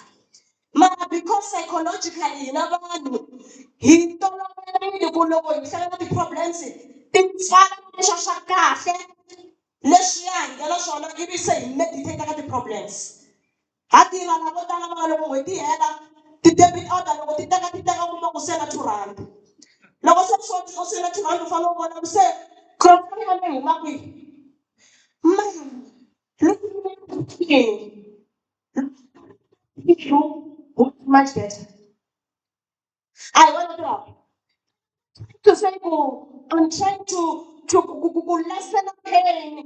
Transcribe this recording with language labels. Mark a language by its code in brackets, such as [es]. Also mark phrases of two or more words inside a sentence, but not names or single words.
[ts] Mara [en] because psychologically [ts] hina vanhu hi toloverile ku loko hi hlangana na ti-problems ti pfala leswiya swa kahle leswiya hi nga na swona ivi se hi meditate ka ti-problems. Ha tirha na vo tala va loko n'hweti yi hela ti-debit order loko ti teka u kuma ku se na R2. Loko se u se na R2 u fanele u vona ku se khombo ya le huma kwihi. [en] Much better. I want to say, I'm trying to lessen the pain.